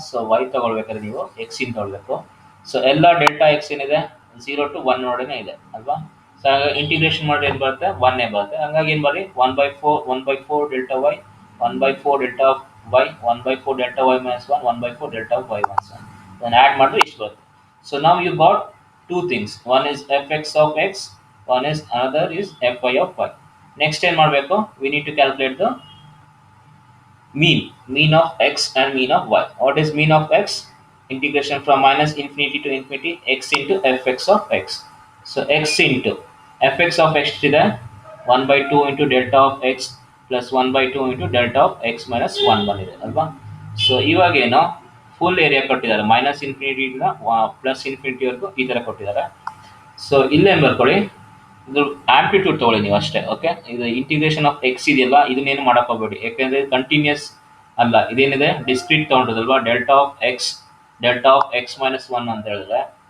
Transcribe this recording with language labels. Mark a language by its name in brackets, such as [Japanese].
[Kannada] So Y ತಗೊಳ್ಬೇಕಾದ್ರೆ ನೀವು X ಇನ್ ತಗೊಳ್ಬೇಕು. ಸೊ ಎಲ್ಲ ಡೆಲ್ಟಾ ಎಕ್ಸ್ ಏನಿದೆ 0 to 1 ಒಳಗಡೆ ಇದೆ ಅಲ್ವಾ. ಸೊ ಹಾಗಾಗಿ ಇಂಟಿಗ್ರೇಷನ್ ಮಾಡಿ ಏನು ಬರುತ್ತೆ, 1 ಬರುತ್ತೆ. ಹಂಗಾಗಿ ಏನು ಮಾಡಿ, 1/4 delta Y, 1/4 delta Y, 1/4 delta Y minus 1, 1/4 delta Y minus 1 ಅದನ್ನು ಆ್ಯಡ್ ಮಾಡಿದ್ರೆ ಇಷ್ಟು ಬರುತ್ತೆ. [English] So ನಾವು you got two things, one is fx of x, one is another is fy of y. Next [Kannada] ಏನು ಮಾಡಬೇಕು, [English] we need to calculate the mean of x and mean of y. What is mean of x? Integration from minus infinity to infinity x into fx of x. So x into fx of x ಇದೆ 1/2 into delta of x plus 1/2 into delta of x minus 1 [Kannada] ಬಂದಿದೆ ಅಲ್ವಾ. So ಇವಾಗೇನು full area ಕೊಟ್ಟಿದ್ದಾರೆ, minus infinity ಇಂದ plus ಇನ್ಫಿನಿಟಿವರೆಗೂ ಈ ಥರ ಕೊಟ್ಟಿದ್ದಾರೆ. So ಇಲ್ಲೇನು ಬರ್ಕೊಳ್ಳಿ, ಇದು ಆಂಪ್ಲಿಟ್ಯೂಡ್ ತಗೊಳ್ಳಿ ನೀವು ಅಷ್ಟೇ. ಓಕೆ, ಇದು ಇಂಟಿಗ್ರೇಷನ್ ಆಫ್ ಎಕ್ಸ್ ಇದೆಯಲ್ಲ, ಇದನ್ನೇನು ಮಾಡಕ್ ಹೋಗ್ಬೇಡಿ, ಯಾಕೆಂದ್ರೆ ಕಂಟಿನ್ಯೂಸ್ ಅಲ್ಲ, ಇದೇನಿದೆ discrete ತಗೊಂಡಿದಲ್ವಾ, delta of X minus 1 ಅಂತ ಹೇಳಿದ್ರೆ.